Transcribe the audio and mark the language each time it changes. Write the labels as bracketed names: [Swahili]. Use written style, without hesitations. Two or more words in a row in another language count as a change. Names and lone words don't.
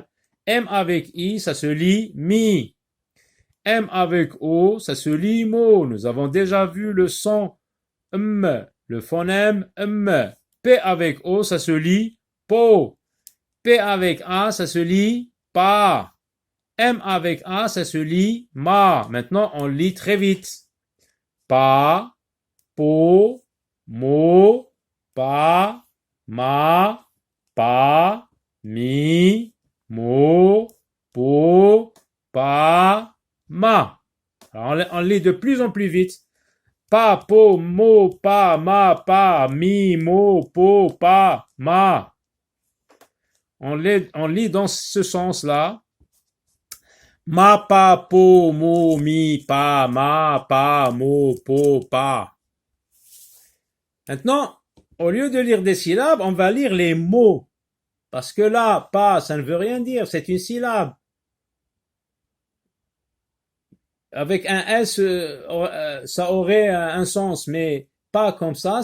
[French] M avec I, ça se lit mi. M avec O, ça se lit mo. Nous avons déjà vu le son le phonème P avec O, ça se lit po. P avec A, ça se lit pa. M avec A, ça se lit ma. Maintenant, on lit très vite. Pa, po, mo, pa, ma, pa, mi, mo, po, pa, ma. Alors on lit de plus en plus vite. Pa, po, mo, pa, ma, pa, mi, mo, po, pa, ma. On lit dans ce sens-là. Ma, pa, po, mo, mi, pa, ma, pa, mo, po, pa. Maintenant, au lieu de lire des syllabes, on va lire les mots. Parce que là, pas, ça ne veut rien dire, c'est une syllabe. Avec un S, ça aurait un sens, mais pas comme ça.